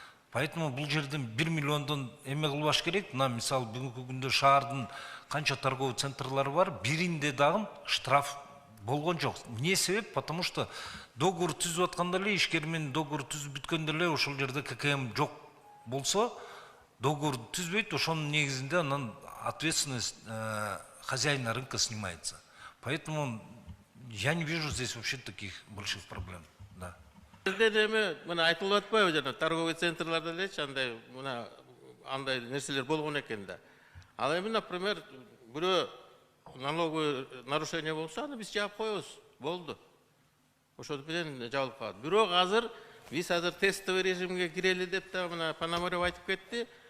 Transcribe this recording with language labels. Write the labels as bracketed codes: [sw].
[ky] Поэтому бул жерден 1 миллиондон эме кылбаш керек. Мына мисалы бүгүнкү күндө шаардын канча торговый центрлары бар, биринде дагы штраф болгон жок. Эмне себеп? [ru] Потому что [ky] договор түзүп атканда эле, ишкер менен договор түзүп бүткөндө эле ошол жерде ККМ жок болсо, договор түзбөйт, ошонун негизинде анан [ru] ответственность хозяина рынка снимается. Поэтому я не вижу здесь вообще таких больших проблем. Да. [ky] Мына айтылып атпайбы жана торговый центрларда элечи андай нерселер болгон экен да. Ал эми, например, бирөө налоговый нарушение болсо, аны биз жаап коебуз, болду. Ошол менен жабылып калат. Бирок азыр биз тестовый режимге кирели деп да мына Пономарев айтып кетти.